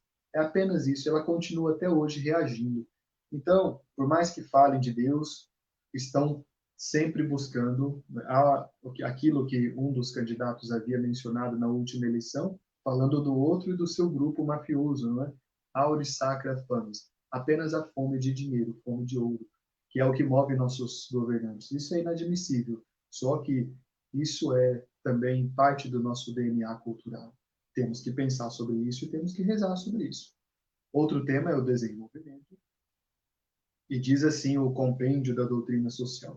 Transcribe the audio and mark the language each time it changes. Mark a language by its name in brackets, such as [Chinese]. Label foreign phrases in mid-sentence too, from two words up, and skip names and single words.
[Portuguese] É apenas isso, ela continua até hoje reagindo. Então, por mais que falem de Deus, estão sempre buscando aquilo que um dos candidatos havia mencionado na última eleição, falando do outro e do seu grupo mafioso, não é? [Latin] Auris sacra fames, [Portuguese] apenas a fome de dinheiro, fome de ouro, que é o que move nossos governantes. Isso é inadmissível. Só que isso é também parte do nosso DNA cultural. Temos que pensar sobre isso e temos que rezar sobre isso. Outro tema é o desenvolvimento, e diz assim o compêndio da doutrina social.